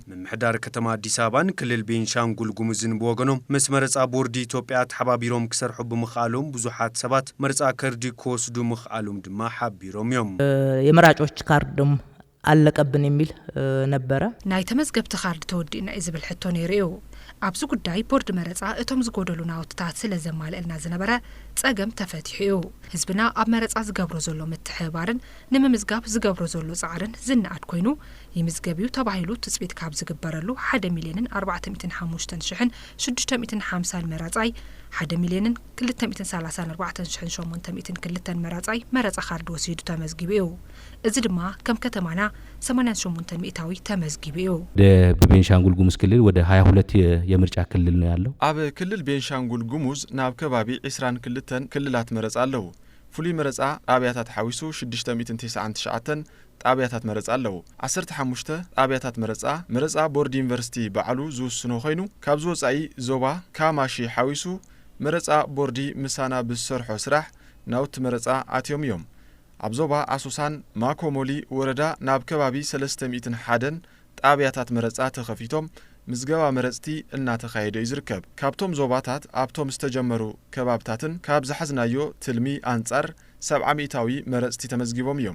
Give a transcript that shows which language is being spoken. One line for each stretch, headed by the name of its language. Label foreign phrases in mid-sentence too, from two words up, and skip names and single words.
Tigrinya: ምምሕዳር ከተማ አዲስ አበባን ክልል ቤንሻንጉል ጉሙዝን ብወገኖም ምስ መረፃ ቦርዲ ኢትዮጵያ ተሓባቢሮም ክሰርሑ ብምኽኣሎም ብዙሓት ሰባት መረፃ ካርዲ ክወስዱ ምኽኣሎም ድማ ሓቢሮም እዮም።
Amharic: የመራጮች ካርድም አለቀብን የሚል ነበረ።
Tigrinya: ናይ ተመዝገብቲ ካርድ ተወዲእና ዝብል ሕቶ ነይሩ። ኣብዚ ጉዳይ ቦርድ መረፃ እቶም ዝጎደሉ ናውትታት ስለ ዘማልአልና ዝነበረ ጸገም ተፈቲሑ እዩ። ህዝብና ኣብ መረፃ ዝገብሮ ዘሎ ምትሕባርን ንምምዝጋብ ዝገብሮ ዘሎ ጻዕርን ዝነኣድ ኮይኑ ይምዝገቢዩ ተባሂሉ ትጽቢት ካብ ዝግበረሉ 1,405,650 መራፃይ 1,234,802 መራፃይ መረፃ ካርድ ወሲዱ ተመዝጊቡ እዩ። እዚ ድማ ከም ከተማና 88 ሚእታዊ ተመዝጊቡ እዩ።
Amharic: በቤንሻንጉል ጉሙዝ ክልል ወደ 22 የምርጫ ክልል ነው ያለው።
Tigrinya: ኣብ ክልል ቤንሻንጉል ጉሙዝ ናብ ከባቢ 22 ክልላት መረፃ ኣለዉ። ፍሉይ መረፃ ጣብያታት ሓዊሱ 699 ጣብያታት መረፃ ኣለዉ። 15 ጣብያታት መረፃ ቦርድ ዩኒቨርሲቲ በዓሉ ዝውስኖ ኮይኑ ካብ ዝወፃኢ ዞባ ካማሺ ሓዊሱ መረፃ ቦርዲ ምሳና ብዝሰርሖ ስራሕ ናውቲ መረፃ ኣትዮም እዮም። ኣብ ዞባ ኣሶሳን ማኮሞሊ ወረዳ ናብ ከባቢ 301 ጣብያታት መረፃ ተኸፊቶም ምዝገባ መረፅቲ እናተኻየደ ይዝርከብ። ካብቶም ዞባታት ኣብቶም ዝተጀመሩ ከባብታትን ካብ ዝሓዝናዮ ትልሚ አንጻር 70 ሚእታዊ መረፅቲ ተመዝጊቦም እዮም።